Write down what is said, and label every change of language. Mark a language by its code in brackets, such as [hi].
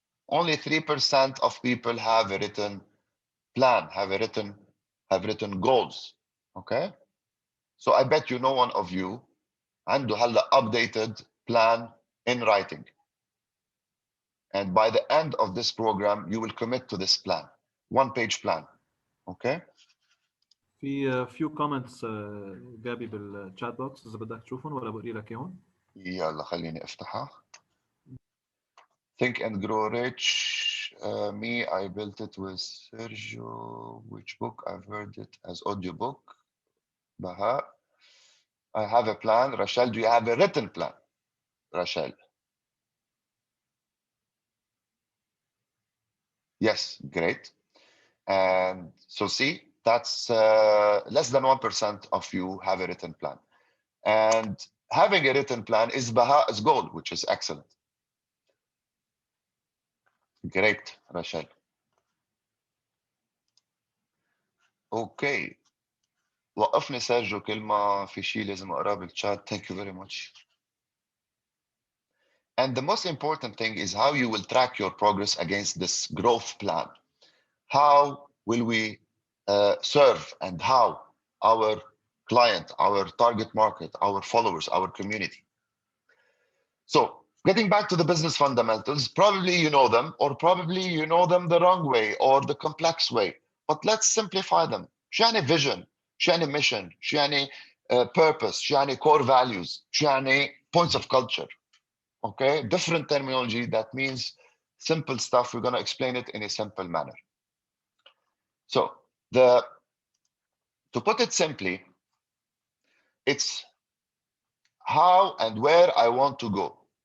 [en] Only 3% of people have a written plan, have written goals. Okay. So I bet you no one of you [ar] عنده هلا [en] updated plan in writing. And by the end of this program, you will commit to this plan. 1-page plan. Okay. [ar] في [en] few comments [ar] جابي بالchat box إذا بدك تشوفهم ولا بقري لك إياهم. يلا خليني افتحها. Think and Grow Rich. [en] Me, I built it with Sergio. Which book? I've heard it as audiobook. Baha. I have a plan. Rachel, do you have a written plan? Rachel. Yes, great. And so see, that's less than 1% of you have a written plan. And having a written plan is Baha's goal, which is excellent. Great, Rachel. Okay. [ar] وقفني سيرجيو كلمة في شيء لازم أقراه بالchat. [en] Thank you very much. And the most important thing is how you will track your progress against this growth plan. How will we serve and how our client, our target market, our followers, our community. So getting back to the business fundamentals, probably you know them, or probably you know them the wrong way or the complex way, but let's simplify them. [ar] شو يعني vision, شو يعني mission, شو يعني purpose, شو يعني core values, شو يعني points of culture. [en] Okay, different terminology that means simple stuff. We're going to explain it in a simple manner. So to put it simply, it's how and where I want to go.